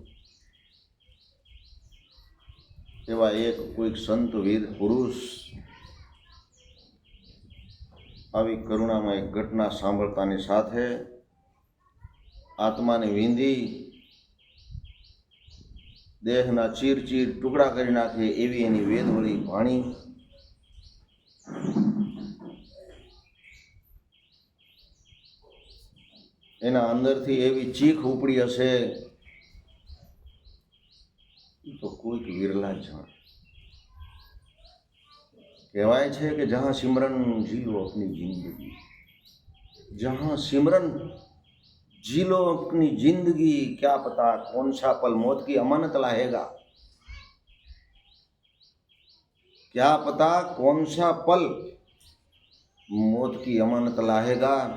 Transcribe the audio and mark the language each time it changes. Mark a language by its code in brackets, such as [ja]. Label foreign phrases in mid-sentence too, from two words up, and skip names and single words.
[gu] એવા એક કોઈક સંત વીર પુરુષ આવી કરુણામય ઘટના સાંભળતાની સાથે આત્માને વીંધી દેહના ચીર ચીર ટુકડા કરી નાખે એવી એની વેદવળી વાણી। એના અંદરથી એવી ચીખ ઉપડી હશે તો કોઈક વિરલા જાણ। કહેવાય છે કે [hi] जहाँ सिमरन जी लो अपनी जिंदगी, जहाँ सिमरन जी लो अपनी जिंदगी, क्या पता कौन सा पल मौत की अमानत लाएगा। क्या पता कौन सा पल मौत की अमानत लाएगा।